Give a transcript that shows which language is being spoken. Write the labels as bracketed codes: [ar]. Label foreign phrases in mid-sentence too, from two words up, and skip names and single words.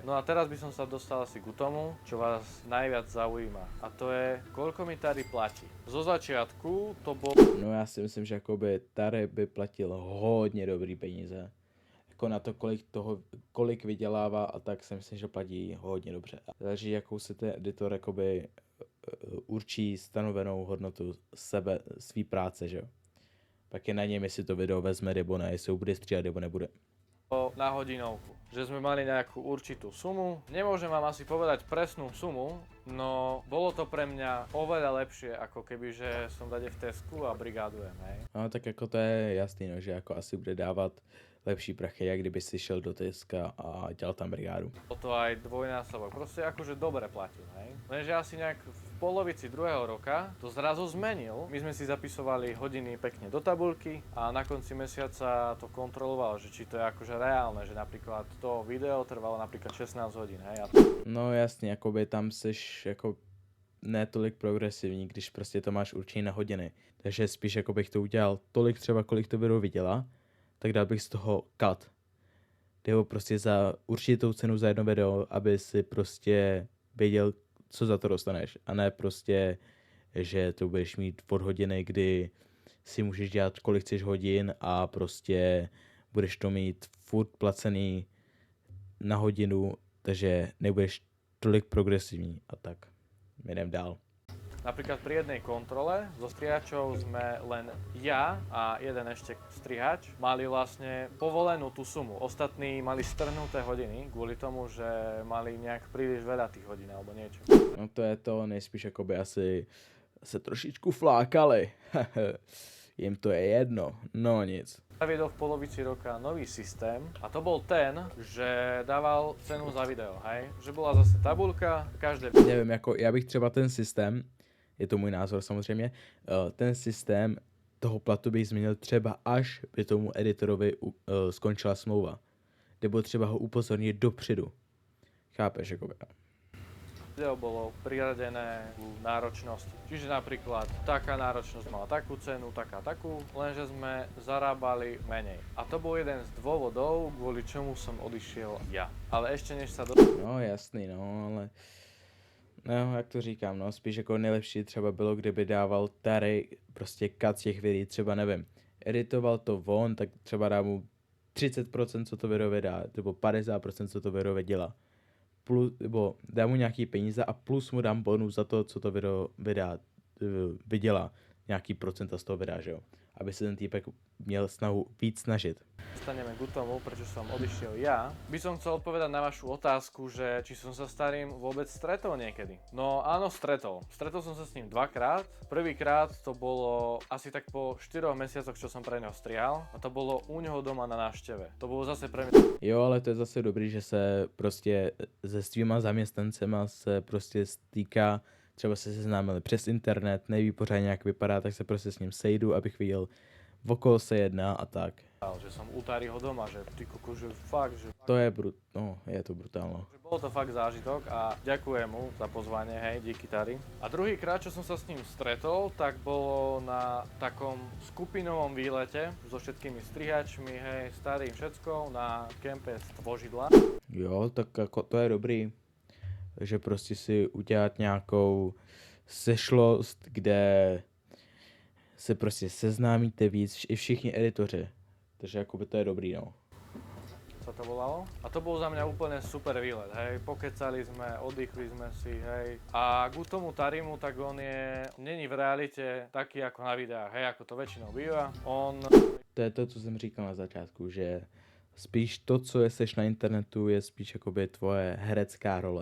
[sk] No a teraz by som sa dostal asi ku tomu, čo vás najviac zaujíma. A to je, koľko mi Tari platí. Zo začiatku to bol... [cs] No já si myslím, že jakoby Tare by platil hodně dobrý peníze. Jako na to, kolik vydělává a tak si myslím, že platí hodně dobře. Záleží, jakou si ten editor jakoby určí stanovenou hodnotu svý práce, že jo. Pak je na něm, jestli to video vezme nebo ne, jestli ho bude stříhat nebo nebude. [sk] Na hodinovku, že sme mali nejakú určitú sumu. Nemôžem vám asi povedať presnú sumu, no bolo to pre mňa oveľa lepšie, ako keby, že som dade v Tesku a brigádujem, hej. [cs] No tak jako to je jasný, no, že jako asi bude dávat lepší prachy, jak kdyby si šel do Teska a dělal tam brigádu. [sk] Bolo to aj dvojnásobok, proste akože dobre platil, hej. Lenže asi nejak v polovici druhého roka to zrazu zmenil. My sme si zapisovali hodiny pekne do tabuľky a na konci mesiaca to kontroloval, že či to je akože reálne, že napríklad to video trvalo napríklad 16 hodín, hej. [cs] No jasně, jakoby tam seš jako ne tolik progresivní, když prostě to máš určený na hodiny. Takže spíš jako bych to udělal tolik třeba, kolik to video viděla, tak dal bych z toho cut. Jde ho prostě za určitou cenu za jedno video, aby si prostě věděl, co za to dostaneš. A ne prostě, že to budeš mít od hodiny, kdy si můžeš dělat kolik chceš hodin a prostě budeš to mít furt placený na hodinu, takže nebudeš tolik progresivní a tak. Jdem dál. [sk] Napríklad pri jednej kontrole zo strihačov sme len ja a jeden ešte strihač mali vlastne povolenú tú sumu. Ostatní mali strhnuté hodiny kvôli tomu, že mali nejak príliš veľa tých hodín alebo niečo. [cs] No to je to, nejspíš jakoby asi se trošičku flákali. Jim to je jedno, no nic. [sk] Zaviedol v polovici roka nový systém a to bol ten, že dával cenu za video, hej? Že bola zase tabuľka, každé... [cs] Nevím, jako já bych třeba ten systém, je to můj názor samozřejmě, ten systém toho platu bych změnil třeba až by tomu editorovi skončila smlouva. Nebo třeba ho upozornit dopředu. Chápeš, jakoby. [sk] Video bolo priradené ku náročnosti. Čiže napríklad taká náročnosť mala takú cenu, takú, lenže sme zarábali menej. A to bol jeden z dôvodov, kvôli čomu som odišiel ja. Ale ešte než sa [cs] No jasný, no, ale No, jak to říkám, no, spíš jako nejlepší třeba bylo, kdyby dával tady prostě cut těch videí, třeba nevím, editoval to on, tak třeba dá mu 30%, co to video vydá, nebo 50%, co to video vydělá. Plus, nebo dám mu nějaký peníze a plus mu dám bonus za to, co to video vydělá. Nějaký procenta z toho videa, že jo. Aby se ten týpek měl snahu víc snažit. [sk] Dostaneme k tomu, prečo som odišiel ja. By som chcel odpovedať na vašu otázku, že či som sa s starým vôbec stretol niekedy. No áno, stretol. Stretol som sa s ním dvakrát. Prvýkrát to bolo asi tak po 4 mesiacoch, čo som pre neho strihal. A to bolo u neho doma na návšteve. To bolo zase pre mňa... [cs] Jo, ale to je zase dobrý, že se prostě se svýma zaměstnancema se prostě stýká, třeba se seznámili přes internet, neví pořádně jak vypadá, tak se prostě s ním sejdu, abych viděl, o koho se jedná a tak. [sk] že som u Taryho doma, že ty koko, že fakt, že... To je je to brutálno. Že bolo to fakt zážitok a ďakujem mu za pozvanie, hej, díky Tary. A druhýkrát, čo som sa s ním stretol, tak bolo na takom skupinovom výlete so všetkými strihačmi, hej, starým všetko, na kempe Stvožidla. [cs] Jo, tak jako to je dobrý, že prostě si udělat nějakou sešlost, kde se prostě seznámíte víc, i všichni editoři. Takže jakoby to je dobrý, no. [sk] Sa to volalo. A to bol za mňa úplne super výlet, hej. Pokecali sme, oddychli sme si, hej. A k tomu Tarymu, tak on není v realite taký ako na videách, hej, ako to väčšinou býva. [cs] To je to, co jsem říkal na začátku, že spíš to, co seš na internetu, je spíš jakoby tvoje herecká role.